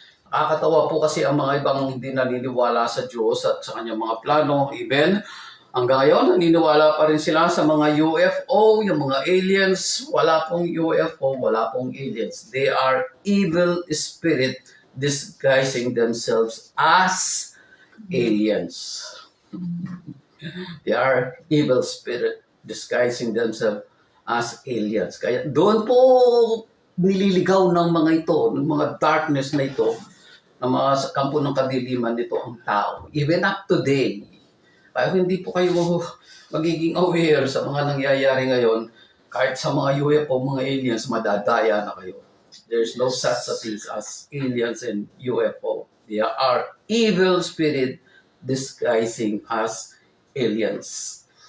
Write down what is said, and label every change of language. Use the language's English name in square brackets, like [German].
[Filipino] Nakakatawa po kasi ang mga ibang hindi naniniwala sa Diyos at sa kanyang mga plano. Even hanggang ngayon, naniniwala pa rin sila sa mga UFO, yung mga aliens. Wala pong UFO, wala pong aliens. [English] They are evil spirit disguising themselves as aliens. They are evil spirit disguising themselves as aliens. [Filipino] Kaya doon po nililigaw ng mga ito, ng mga darkness na ito, ng mga kampo ng kadiliman nito ang tao. [English] Even up today, [Filipino] kaya hindi po kayo magiging aware sa mga nangyayari ngayon, kahit sa mga UFO, mga aliens, madadaya na kayo. [English] There's no such things as aliens and UFO. They are evil spirit disguising as aliens.